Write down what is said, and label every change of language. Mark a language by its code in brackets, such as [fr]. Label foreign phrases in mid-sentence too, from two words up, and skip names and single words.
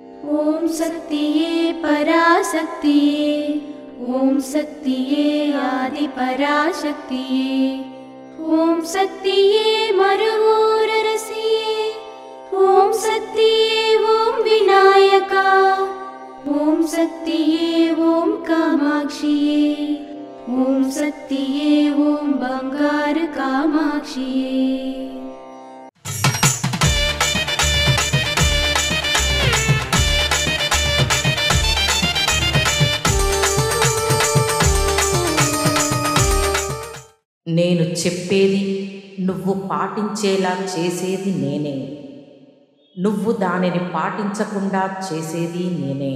[ta] ஓம் சக்தியே பராசக்தியே, ஓம் சக்தியே ஆதி பராசக்தியே, ஓம் சக்தியே மருவூரரசியே, ஓம் சக்தியே ஓம் விநாயகா, ஓம் சக்தியே ஓம் காமாட்சியே, ஓம் சக்தியே ஓம் பங்காரு காமாட்சியே। [te] నేను చెప్పేది నువ్వు పాటించేలా చేసేది నేనే, నువ్వు దానిని పాటించకుండా చేసేది నేనే.